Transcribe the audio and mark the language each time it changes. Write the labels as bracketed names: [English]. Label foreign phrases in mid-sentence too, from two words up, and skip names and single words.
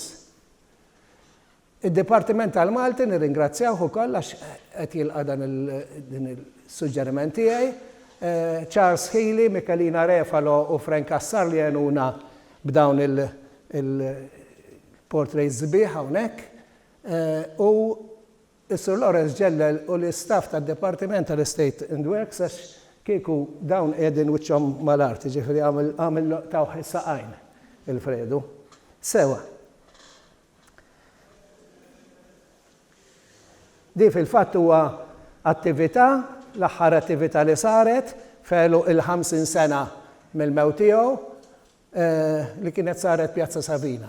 [Maltese] Id-Dipartiment tal-Malti nirringrazzjawh ukoll għax qed jilqa' din il-suġġeriment tiegħi. Charles Healy, Michelina Refalo u Frank Assar li għenuna b'dawn il-portraits zbiħ hawnhekk. U Sir Lawrence Ġellel u l-istaff tad-Dipartiment tal-Estate and Works għax kieku dawn qegħdin wiċċhom mal-arti, ġifieri għamil tawħ is-saqajn il-Fredu. Sewa. Di fil-fatt huwa attività, l-aħħar attività li saret felu il-50 sena mill-mewt tiegħu li kienet saret Pjazza Savina.